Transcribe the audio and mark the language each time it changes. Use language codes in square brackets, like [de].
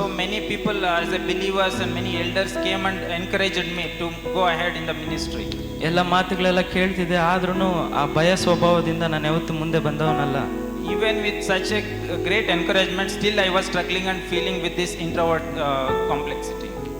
[en] So many people as a believers and many elders came and encouraged me to go ahead in the ministry. [kn] ಎಲ್ಲ ಮಾತುಗಳೆಲ್ಲ ಕೇಳ್ತಿದ್ದೆ, ಆದ್ರೂ ಆ ಭಯ ಸ್ವಭಾವದಿಂದ ನಾನು ಯಾವತ್ತೂ ಮುಂದೆ ಬಂದವನಲ್ಲ. [en] Even with such a great encouragement, still I was struggling and feeling with this introvert complexity.